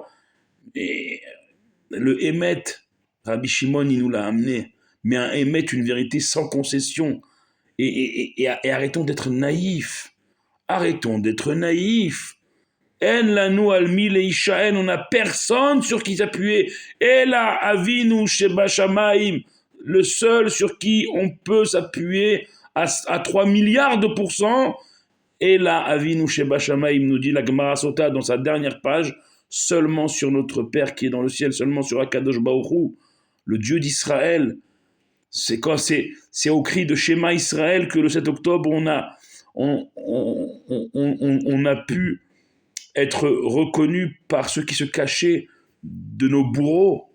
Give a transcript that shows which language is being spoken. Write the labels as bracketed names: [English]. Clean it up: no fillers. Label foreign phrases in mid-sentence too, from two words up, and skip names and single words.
[French] Et le Emet, Rabbi Shimon, il nous l'a amené. Mais un Emet, une vérité sans concession. Et arrêtons d'être naïfs. Arrêtons d'être naïfs. [Hebrew] אין לנו על מי להישען, [French] on n'a personne sur qui s'appuyer. [Hebrew] אלא אבינו שב שמים, [French] le seul sur qui on peut s'appuyer à 3 milliards de pourcents. [Hebrew] אלא אבינו שב שמים, [French] nous dit la Gemara Sota dans sa dernière page, seulement sur notre Père qui est dans le ciel, seulement sur [Hebrew] הקדוש ברוך הוא, [French] le Dieu d'Israël. C'est quand c'est au cri de [Hebrew] שמע ישראל [French] que le 7 octobre on a pu être reconnu par ceux qui se cachaient de nos bourreaux.